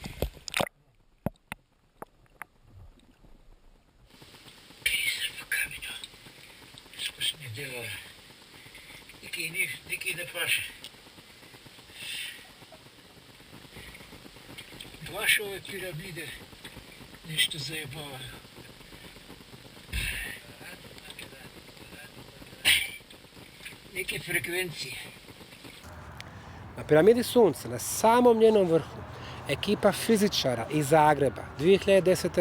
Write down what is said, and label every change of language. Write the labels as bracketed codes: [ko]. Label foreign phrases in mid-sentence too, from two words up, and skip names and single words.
[sl] Kaj pa kamera? Skozi ne dela. Nekaj ne paše. [bs] Baš ove piramide nešto zajebavajo. Neke frekvencije. Na piramidi Sunca, na samom njenom vrhu, ekipa fizičara iz Zagreba 2010.